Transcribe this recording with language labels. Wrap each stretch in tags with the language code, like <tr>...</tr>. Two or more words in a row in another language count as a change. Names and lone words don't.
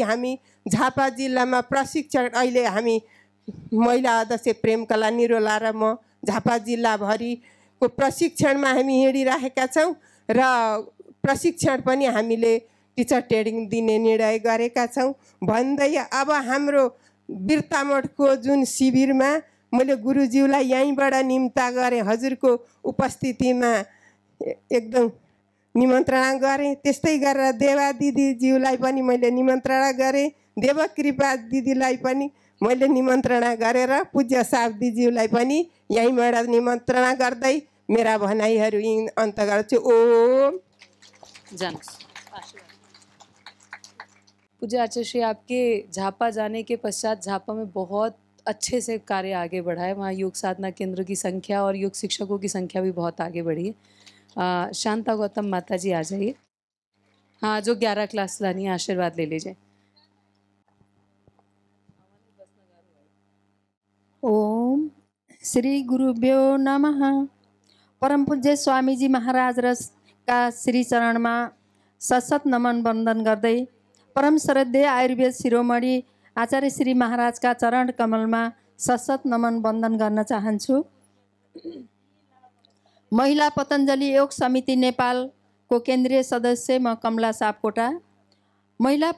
<ne>हामी झापा जिल्लामा प्रशिक्षण अहिले हामी महिला अध्यक्ष प्रेमकला निरोला र म झापा जिल्लाभरिको प्रशिक्षणमा हामी हिँडिरहेका छौँ र प्रशिक्षण पनि हामीले</ne> <en>teacher training</en> <ne>दिने निर्णय गरेका छौँ भन्दै अब हाम्रो वीरता मठको जुन शिविरमा मैले गुरुज्यूलाई यहीँबाट निम्ता गरेँ, हजुरको उपस्थितिमा एकदम निमन्त्रणा गरेँ। त्यस्तै गरेर देवा दिदीज्यूलाई पनि मैले निमन्त्रणा गरेँ, देवकृपा दिदीलाई पनि मैले निमन्त्रणा गरेर पूज्य सावदीज्यूलाई पनि यहीँबाट निमन्त्रणा गर्दै मेरा भनाइहरू यी अन्त गर्छु। ओम</ne> <hi>पूज्य आचार्य श्री, आपके झापा जाने के पश्चात झापा में बहुत अच्छे से कार्य आगे बढ़ा है। वहाँ योग साधना केंद्र की संख्या और योग शिक्षकों की संख्या भी बहुत आगे बढ़ी है। शांता गौतम माता जी आ जाइए। हाँ, जो 11 क्लास लानी है आशीर्वाद ले लीजिए।</hi> <sa>ओम श्री गुरुभ्यो नमः।</sa> <ne>परम पूज्य स्वामीजी महाराज र का श्री चरणमा सशत नमन वन्दन गर्दै परम श्रद्धेय आयुर्वेद शिरोमणि आचार्य श्री महाराजका चरण कमलमा सशत नमन वन्दन गर्न चाहन्छु। महिला पतञ्जलि योग समिति नेपालको केन्द्रीय सदस्य म कमला सापकोटा।</ne>